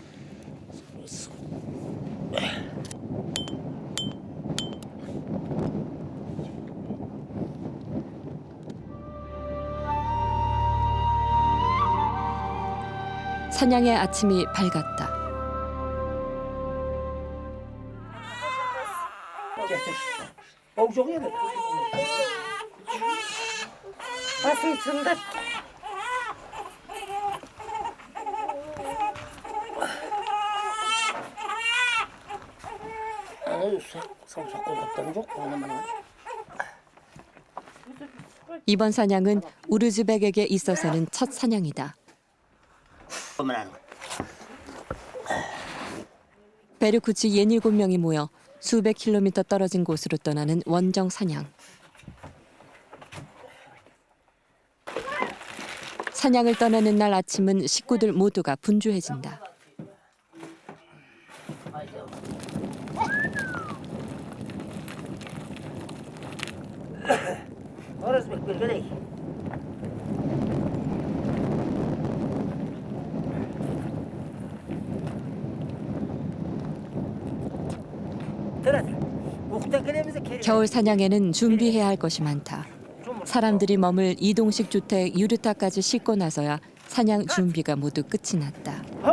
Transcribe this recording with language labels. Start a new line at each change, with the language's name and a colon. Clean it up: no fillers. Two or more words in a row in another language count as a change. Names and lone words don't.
Korean: 사냥의 아침이 밝았다.
Kazakh: жоқ еді. басын сындыр. самсақ қолғаптарым жоқ.
Korean: 이번 사냥은 우르즈벡에게 있어서는 첫 사냥이다. 베르쿠치 67명이 모여 수백 킬로미터 떨어진 곳으로 떠나는 원정 사냥. 사냥을 떠나는 날 아침은 식구들 모두가 분주해진다.
Kazakh: Оразбек бергелей.
Korean: 겨울 사냥에는 준비해야 할 것이 많다. 사람들이 머물 이동식 주택 유르타까지 싣고 나서야 사냥 준비가 모두 끝이 났다.